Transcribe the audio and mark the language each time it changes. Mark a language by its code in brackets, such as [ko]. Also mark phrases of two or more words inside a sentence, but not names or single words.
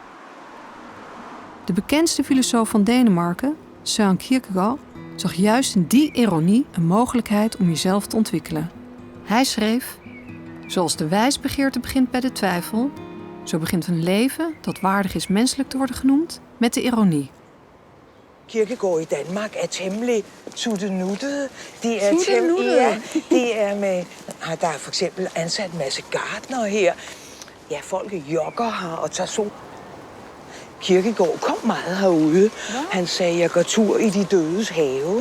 [nl] De bekendste filosoof van Denemarken, Søren Kierkegaard, zag juist in die ironie een mogelijkheid om jezelf te ontwikkelen. Hij schreef: zoals de wijsbegeerte begint bij de twijfel, zo begint een leven dat waardig is menselijk te worden genoemd met de ironie. [da] Kierkegaard i Danmark er temmelig tuttenuttet. De er med... Der er for eksempel ansat en masse gartnere her. Ja, folk jogger her og tager sol. Kierkegaard kom meget herude. Han sagde, jeg går tur i de dødes have.